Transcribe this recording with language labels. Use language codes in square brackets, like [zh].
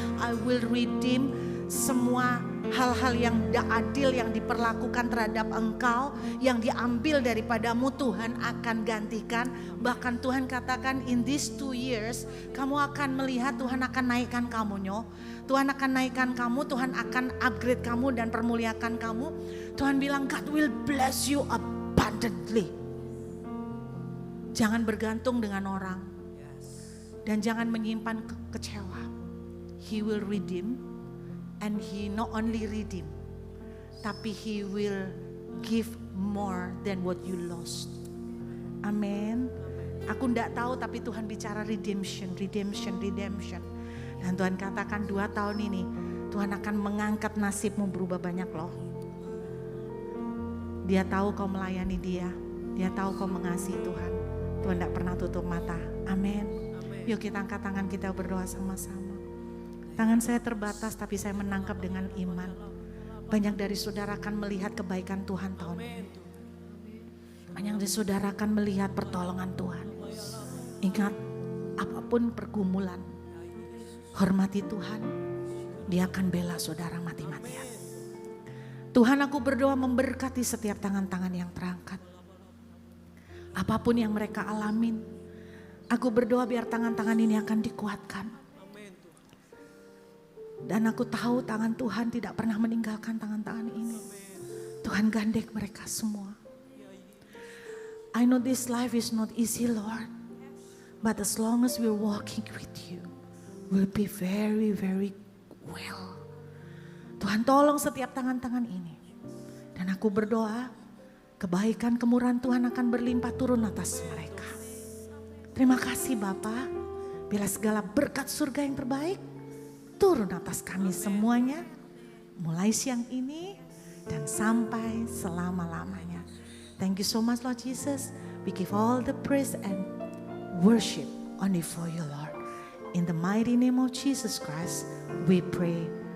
[en] I will redeem [id] semua hal-hal yang tidak adil yang diperlakukan terhadap engkau, yang diambil daripadamu, Tuhan akan gantikan. Bahkan Tuhan katakan [en] in these 2 years [id] kamu akan melihat Tuhan akan naikkan kamu nyo. Tuhan akan naikkan kamu, Tuhan akan upgrade kamu dan permuliakan kamu. Tuhan bilang [en] God will bless you abundantly. [id] Jangan bergantung dengan orang dan jangan menyimpan kecewa. [en] He will redeem. And He not only redeem, [id] tapi [en] He will give more than what you lost. [id] Amin. Aku tidak tahu tapi Tuhan bicara redemption. Dan Tuhan katakan 2 tahun ini Tuhan akan mengangkat nasibmu berubah banyak loh. Dia tahu kau melayani Dia. Dia tahu kau mengasihi Tuhan. Tuhan tidak pernah tutup mata. Amin. Yuk kita angkat tangan, kita berdoa sama-sama. Tangan saya terbatas tapi saya menangkap dengan iman. Banyak dari saudara akan melihat kebaikan Tuhan tahun ini. Banyak dari saudara akan melihat pertolongan Tuhan. Ingat, apapun pergumulan, hormati Tuhan, dia akan bela saudara mati-matian. Tuhan, aku berdoa memberkati setiap tangan-tangan yang terangkat. Apapun yang mereka alamin, aku berdoa biar tangan-tangan ini akan dikuatkan. Dan aku tahu tangan Tuhan tidak pernah meninggalkan tangan-tangan ini. Tuhan gandeng mereka semua. [en] I know this life is not easy, Lord. But as long as we're walking with you, we'll be very, very well. [id] Tuhan tolong setiap tangan-tangan ini. Dan aku berdoa, kebaikan kemurahan Tuhan akan berlimpah turun atas mereka. Terima kasih Bapa, bila segala berkat surga yang terbaik turun atas kami semuanya, mulai siang ini dan sampai selama-lamanya. [en] Thank you so much Lord Jesus. We give all the praise and worship only for you Lord. In the mighty name of Jesus Christ we pray.